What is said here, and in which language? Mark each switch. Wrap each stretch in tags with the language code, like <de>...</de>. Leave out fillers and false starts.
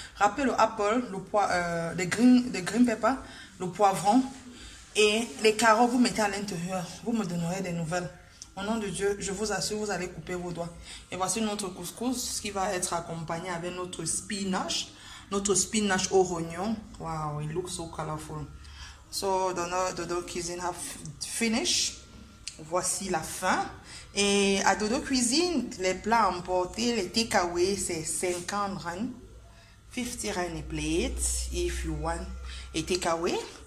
<fr>Râpez le apple, les green pepper, le poivron et les carottes, vous mettez à l'intérieur. Vous me donnerez des nouvelles. Au nom de Dieu, je vous assure, vous allez couper vos doigts. Et voici notre couscous qui va être accompagné avec notre spinach au rognon.</fr> <en>Wow, it looks so colorful. So, Dodo Cuisine have finished.</en> <fr>Voici la fin. Et à Dodo Cuisine, les plats emportés, les takeaway, c'est 50 rand.</fr> <en>50 rand a plate, if you want a takeaway.</en>